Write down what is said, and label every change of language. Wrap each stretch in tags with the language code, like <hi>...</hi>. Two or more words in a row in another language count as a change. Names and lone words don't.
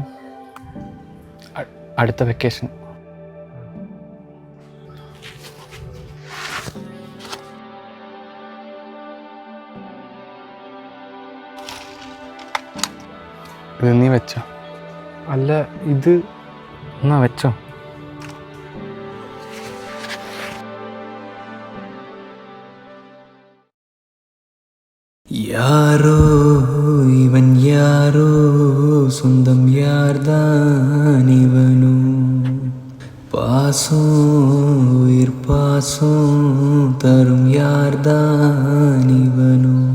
<ml>അടുത്ത വെക്കേഷൻ. ഇത് നീ വെച്ചോ. അല്ല ഇത് എന്നാ വെച്ചോ.</ml> <ta>யாரோ இவன் யாரோ சொந்தம் யார்தான் இவனோ பாசம் உயிர் பாசம் தரும் யார்தான் இவனோ</ta>